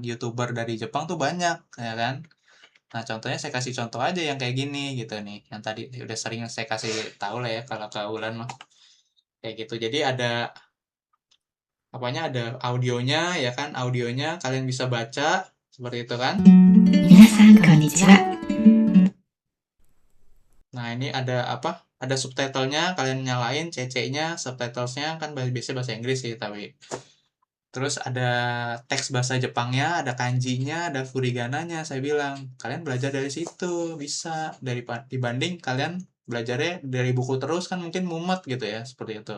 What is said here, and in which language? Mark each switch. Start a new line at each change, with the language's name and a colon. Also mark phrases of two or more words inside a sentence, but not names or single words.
Indonesian: YouTuber dari Jepang tuh banyak ya kan. Nah, contohnya saya kasih contoh aja yang kayak gini gitu nih. Yang tadi udah sering saya kasih tahu lah ya kalau ke Ulan mah. Kayak gitu. Jadi ada apanya ada audionya ya kan. Audionya kalian bisa baca seperti itu kan.
Japanese: 皆さんこんにちは。
Indonesian: Nah, ini ada apa? Ada subtitlenya, kalian nyalain CC-nya, subtitlesnya kan biasanya bahasa Inggris sih, tapi terus ada teks bahasa Jepangnya, ada kanjinya, ada furigananya. Saya bilang, kalian belajar dari situ bisa dibanding kalian belajarnya dari buku terus kan mungkin mumet gitu ya, seperti itu.